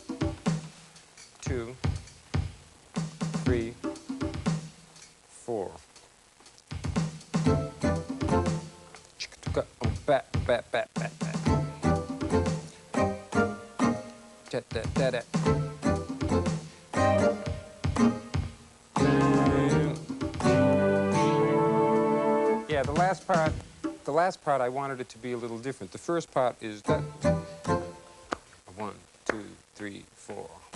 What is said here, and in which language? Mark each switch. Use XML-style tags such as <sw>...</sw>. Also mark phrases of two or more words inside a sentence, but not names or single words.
<en>2, 3, 4. Bat, bat, bat, bat, bat. Da, da, da, da. Yeah, the last part I wanted it to be a little different. The first part is that 1, 2, 3, 4.</en>